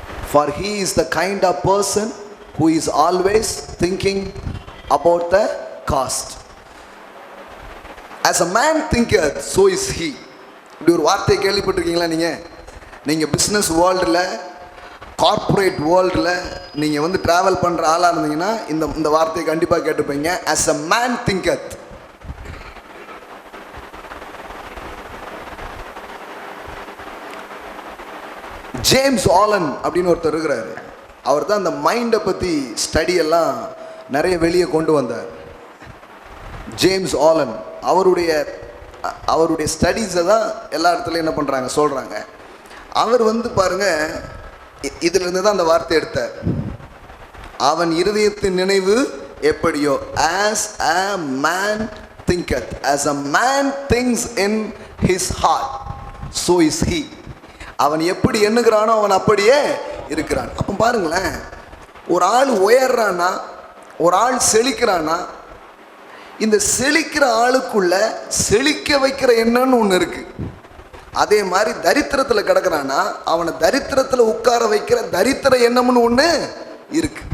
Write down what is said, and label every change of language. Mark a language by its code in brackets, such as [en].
[en] For he is the kind of person who is always thinking about the cost. As a man thinketh, so is he. [ta] இப்படி ஒரு வார்த்தையை கேள்விப்பட்டிருக்கீங்களா? நீங்கள் business வேர்ல்டில், corporate வேர்ல்டில் நீங்கள் வந்து ட்ராவல் பண்ணுற ஆளாக இருந்தீங்கன்னா இந்த வார்த்தையை கண்டிப்பாக கேட்டிருப்பீங்க. [en] As a man thinketh. [ta] James Alan அப்படின்னு ஒருத்தர் இருக்கிறாரு. அவர் தான் அந்த மைண்டை பற்றி ஸ்டடியெல்லாம் நிறைய வெளியே கொண்டு வந்தார். ஜேம்ஸ் ஆலன் அவருடைய அவருடைய ஸ்டடீஸை தான் எல்லா இடத்துலையும் என்ன பண்ணுறாங்க சொல்கிறாங்க. அவர் வந்து பாருங்க, இதிலிருந்து தான் அந்த வார்த்தை எடுத்தார். அவன் இருதயத்தின் நினைவு எப்படியோ, [en] as a man thinketh, as a man thinks in his heart, so is he. [ta] அவன் எப்படி எண்ணுகிறானோ அவன் அப்படியே இருக்கிறான். அப்போ பாருங்களேன், ஒரு ஆள் உயர்றானா, ஒரு ஆள் செழிக்கிறானா, இந்த செழிக்கிற ஆளுக்குள்ள செழிக்க வைக்கிற எண்ணம்னு ஒன்று இருக்கு. அதே மாதிரி தரித்திரத்தில் கிடக்கிறானா அவனை தரித்திரத்தில் உட்கார வைக்கிற தரித்திர எண்ணம்னு ஒன்று இருக்கு.